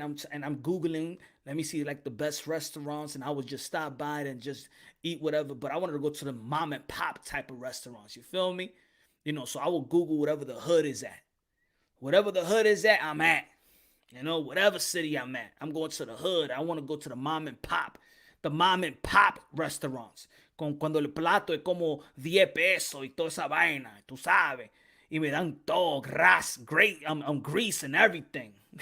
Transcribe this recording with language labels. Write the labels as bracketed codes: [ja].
[en] I'm Googling, let me see like the best restaurants, and I would just stop by it and just eat whatever. But I wanted to go to the mom and pop type of restaurants. You feel me? So I will Google whatever the hood is at. Whatever the hood is at, I'm at. Whatever city I'm at, I'm going to the hood. I want to go to the mom and pop. The mom and pop restaurants. [es] Cuando el plato es como 10 pesos y toda esa vaina, tú sabes. Y me dan todo, [en] great, grease and everything.